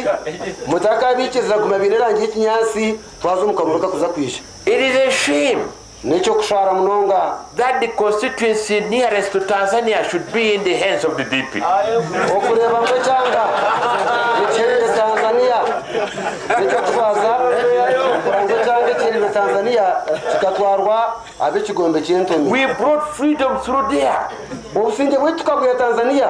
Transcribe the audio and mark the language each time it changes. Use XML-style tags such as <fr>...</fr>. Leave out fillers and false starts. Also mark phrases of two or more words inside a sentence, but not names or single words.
<en>It is a shame</en> <nyn>Necho kushara munonga.</nyn> <en>That the constituency nearest to Tanzania should be in the hands of the DP.</en> <nyn>Okureba ngochanga. Echele Tanzania. Necho kubaza. Ngochanga echele Tanzania chikatwarwa abechigombe chentomi.</nyn> <en>We brought freedom through there.</en> <nyn>Obusinge bwetukabuya Tanzania.</nyn>